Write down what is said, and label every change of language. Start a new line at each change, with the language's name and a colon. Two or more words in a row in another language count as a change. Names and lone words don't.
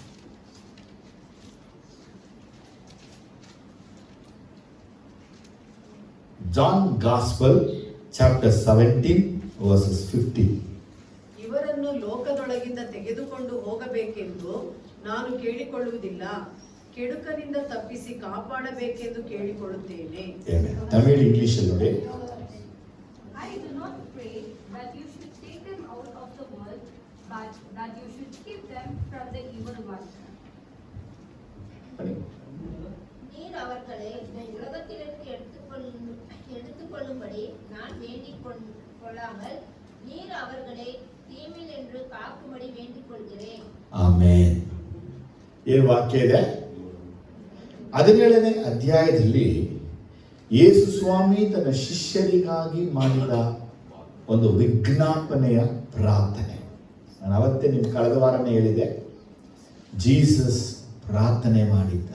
English: John Gospel chapter 17 verses 15.
Kannada: ಇವರನ್ನು ಲೋಕದೊಳಗಿಂದ ತೆಗೆದುಕೊಂಡು ಹೋಗಬೇಕೆಂದು ನಾನು ಕೇಳಿಕೊಳ್ಳುವುದಿಲ್ಲ, ಕೆಡುಕನಿಂದ ತಪ್ಪಿಸಿ ಕಾಪಾಡಬೇಕೆಂದು ಕೇಳಿಕೊಳ್ಳುತ್ತೇನೆ. ತಮಿಳು ಇಂಗ್ಲಿಷ್ ನೋಡಿ.
English: I do not pray that you should take them out of the world, but that you should keep them from the evil one.
Tamil: நீர் அவர்களை உலகத்திலிருந்து எடுத்துக்கொள்ளும்படி நான் வேண்டிக் கொள்ளாமல் நீர் அவர்களை தீமையில் என்று காக்கும்படி வேண்டிக் கொள்கிறேன்.
Kannada: ಆಮೆನ್. ಏನು ವಾಕ್ಯ ಇದೆ? 17ನೇ ಅಧ್ಯಾಯದಲ್ಲಿ ಯೇಸು ಸ್ವಾಮಿ ತನ್ನ ಶಿಷ್ಯರಿಗಾಗಿ ಮಾಡಿದ ಒಂದು ವಿಜ್ಞಾಪನೆಯ ಪ್ರಾರ್ಥನೆ. ನಾನು ಅವತ್ತೇ ಕಳೆದ ವಾರನೇ ಹೇಳಿದೆ, ಜೀಸಸ್ ಪ್ರಾರ್ಥನೆ ಮಾಡಿದ್ದಾರೆ.